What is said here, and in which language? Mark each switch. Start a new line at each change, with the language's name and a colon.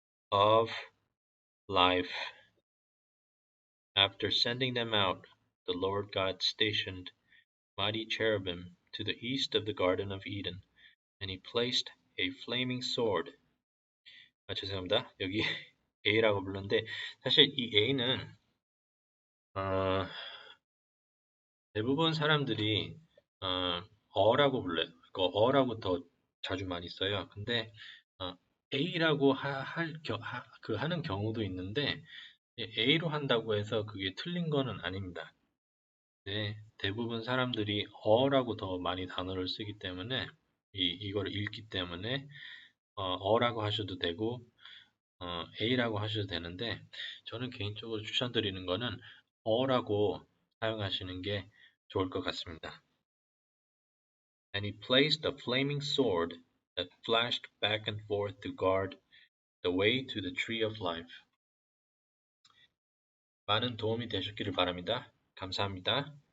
English: of life. After sending them out, the Lord God stationed mighty cherubim to the east of the Garden of Eden, and he placed a flaming sword.
Korean: 죄송합니다. 여기 A라고 불렀는데 사실 이 A는 대부분 사람들이 어라고 불러요. 어라고 더 자주 많이 써요. 근데 A라고 하는 경우도 있는데 A로 한다고 해서 그게 틀린 거는 아닙니다. 네, 대부분 사람들이 어라고 더 많이 단어를 쓰기 때문에 이거를 읽기 때문에 어라고 하셔도 되고 A라고 하셔도 되는데 저는 개인적으로 추천드리는 거는 어라고 사용하시는 게 좋을 것 같습니다.
English: And he placed a flaming sword that flashed back and forth to guard the way to the tree of life.
Korean: 많은 도움이 되셨기를 바랍니다. 감사합니다.